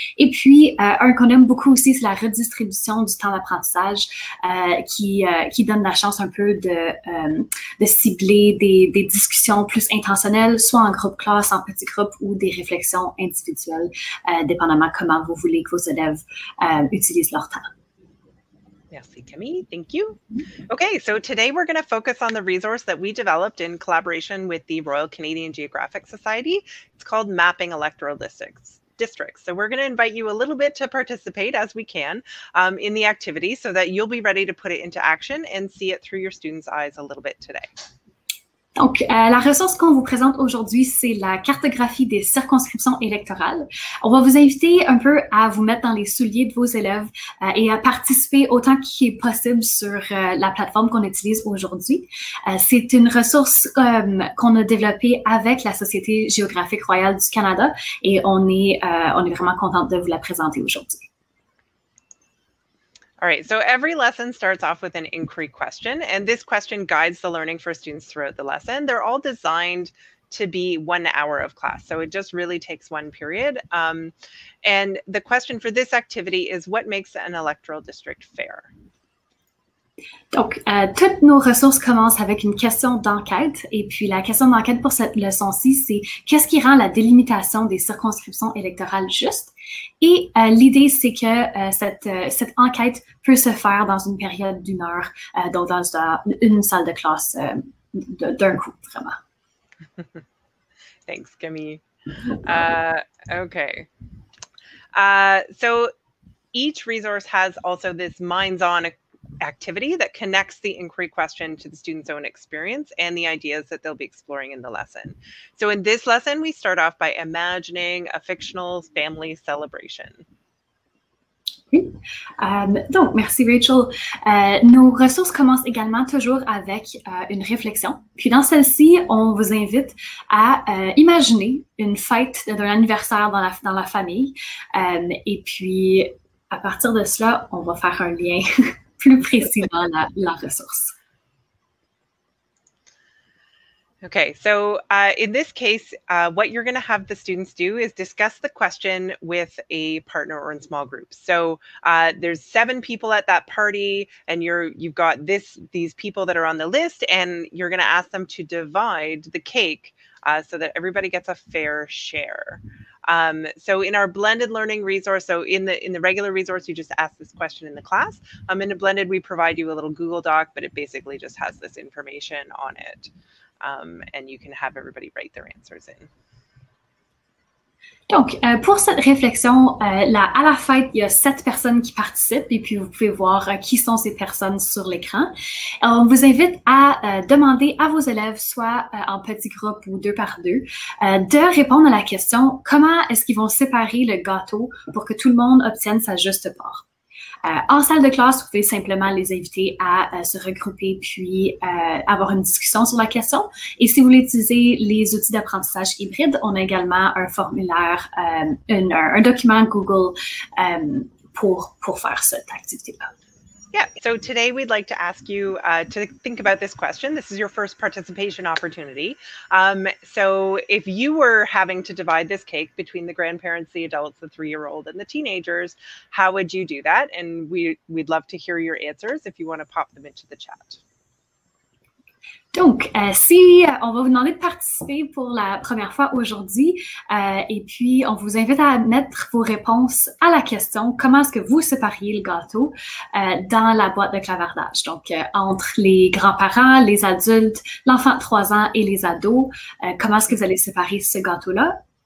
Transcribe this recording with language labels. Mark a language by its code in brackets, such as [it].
[fr] Et puis, un qu'on aime beaucoup aussi, c'est la redistribution du temps d'apprentissage qui donne la chance un peu de cibler des discussions plus intentionnelles, soit en groupe classe, en petit groupe ou des réflexions individuelles, dépendamment comment vous voulez que vos élèves utilisent leur temps. Merci, Camille. [en] Thank you. Okay, so today we're going to focus on the resource that we developed in collaboration with the Royal Canadian Geographic Society. It's called Mapping Electoral Districts. So we're going to invite you a little bit to participate as we can in the activity so that you'll be ready to put it into action and see it through your students' eyes a little bit today. [fr] Donc, la ressource qu'on vous présente aujourd'hui, c'est la cartographie des circonscriptions électorales. On va vous inviter un peu à vous mettre dans les souliers de vos élèves et à participer autant qu'il est possible sur la plateforme qu'on utilise aujourd'hui. C'est une ressource qu'on a développée avec la Société géographique royale du Canada et on est vraiment contente de vous la présenter aujourd'hui. [en] All right, so every lesson starts off with an inquiry question, and this question guides the learning for students throughout the lesson. They're all designed to be 1 hour of class, so it just really takes one period. And the question for this activity is, what makes an electoral district fair? [fr] Donc, toutes nos ressources commencent avec une question d'enquête. Et puis, la question d'enquête pour cette leçon-ci, c'est qu'est-ce qui rend la délimitation des circonscriptions électorales juste? Et l'idée, c'est que cette enquête peut se faire dans une période d'1 heure, donc dans une salle de classe d'un coup, vraiment. [en] Thanks, Camille. Okay. So each resource has also this minds-on activity that connects the inquiry question to the student's own experience and the ideas that they'll be exploring in the lesson. So in this lesson, we start off by imagining a fictional family celebration. [fr] Oui. Donc, merci Rachel. Nos ressources commencent également toujours avec une réflexion. Puis dans celle-ci, on vous invite à imaginer une fête d'un anniversaire dans la famille. Et puis, à partir de cela, on va faire un lien plus précisément la ressource. [en] Okay, so in this case, what you're going to have the students do is discuss the question with a partner or in small groups. So there's 7 people at that party, and you've got these people that are on the list, and you're going to ask them to divide the cake so that everybody gets a fair share. So in our blended learning resource, so in the regular resource, you just ask this question in the class. In a blended, we provide you a little Google Doc, but it basically just has this information on it. And you can have everybody write their answers in. [fr] Donc, pour cette réflexion, à la fête, il y a 7 personnes qui participent et puis vous pouvez voir qui sont ces personnes sur l'écran. On vous invite à demander à vos élèves, soit en petits groupes ou 2 par 2, de répondre à la question « Comment est-ce qu'ils vont séparer le gâteau pour que tout le monde obtienne sa juste part? » En salle de classe, vous pouvez simplement les inviter à se regrouper puis avoir une discussion sur la question. Et si vous voulez utiliser les outils d'apprentissage hybride, on a également un formulaire, un document Google pour faire cette activité-là. [en] Yeah, so today we'd like to ask you to think about this question. This is your first participation opportunity. So if you were having to divide this cake between the grandparents, the adults, the 3-year-old, and the teenagers, how would you do that? And we'd love to hear your answers if you want to pop them into the chat. [fr] Donc, si on va vous demander de participer pour la première fois aujourd'hui, et puis on vous invite à mettre vos réponses à la question « Comment est-ce que vous sépariez le gâteau dans la boîte de clavardage? » Donc, entre les grands-parents, les adultes, l'enfant de 3 ans et les ados, comment est-ce que vous allez séparer ce gâteau-là?